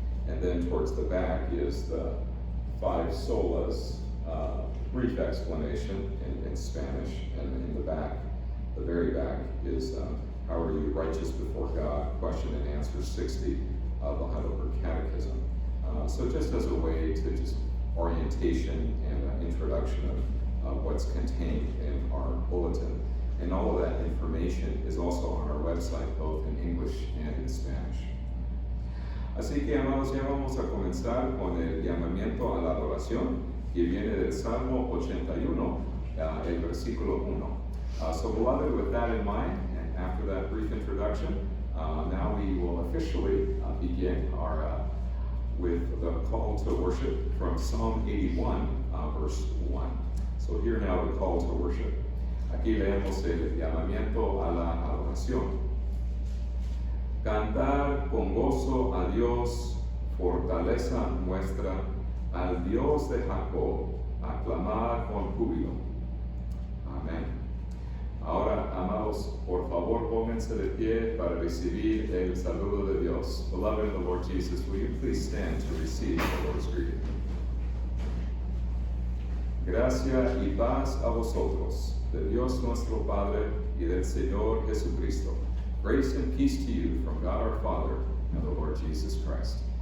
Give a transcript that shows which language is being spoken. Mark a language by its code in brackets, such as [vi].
[en] And then towards the back is the 5 solas, brief explanation in Spanish, and in the back, the very back, is how are you righteous before God, question and answer 60 of the Heidelberg Catechism. So just as a way to just orientation and introduction of what's contained in our bulletin. And all of that information is also on our website, both in English and in Spanish. [es] Así que, amados, ya vamos a comenzar con el llamamiento a la adoración, que viene del Salmo 81, el versículo 1. [en] So beloved, with that in mind, and after that brief introduction, now we will officially begin with the call to worship from Psalm 81, verse 1. So here now the call to worship. [es] Aquí leemos el llamamiento a la adoración. Cantar con gozo a Dios, fortaleza nuestra, al Dios de Jacob, aclamar con júbilo. Amén. Ahora, amados, por favor, pónganse de pie para recibir el saludo de Dios. [en] Beloved in the Lord Jesus, will you please stand to receive the Lord's greeting? [es] Gracia y paz a vosotros, de Dios nuestro Padre y del Señor Jesucristo. [en] Grace and peace to you from God our Father and the Lord Jesus Christ.